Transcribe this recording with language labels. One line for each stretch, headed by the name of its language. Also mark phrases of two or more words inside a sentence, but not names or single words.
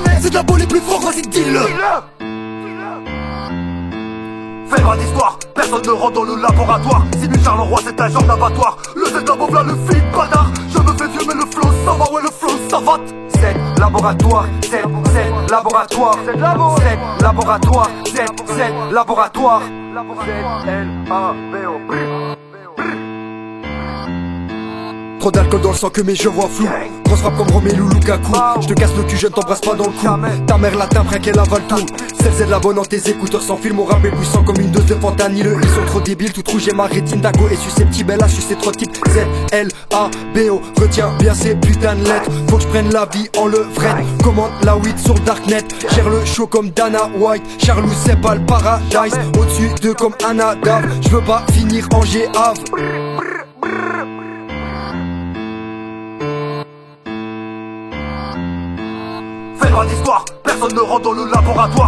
French: C'est de la bonne les plus forts, vas-y deal. Fais pas d'histoire, personne ne rentre dans le laboratoire. Simule Charleroi c'est un genre d'abattoir. Le Z la là le film bâtard. Je me fais vieux mais le flow ça va, ouais le flow ça va. C'est laboratoire, c'est laboratoire, c'est laboratoire, c'est laboratoire. Z-L-A-B-O Trop d'alcool dans le sang que mes yeux voient flou. Grosse frappe comme Romelu Lukaku. Je te casse le cul, je ne t'embrasse pas dans le cou. Ta mère l'atteint, rien qu'elle avale tout. Celle la bonne dans tes écouteurs sans fil. Mon rap est puissant comme une dose de fentanyl. Ils sont trop débiles, tout rouge et ma rétine. Dago est susceptible, elle a sucé trois types. Z-L-A-B-O, retiens bien ces putains de lettres. Faut que je prenne la vie en levrette. Commande la weed sur le darknet. Gère le show comme
English: Dana White.
French: Charlou c'est pas le paradise. Au-dessus d'eux comme Anna Dav. Je veux pas finir en G-Ave. Fais pas d'histoire, personne ne rentre dans le laboratoire.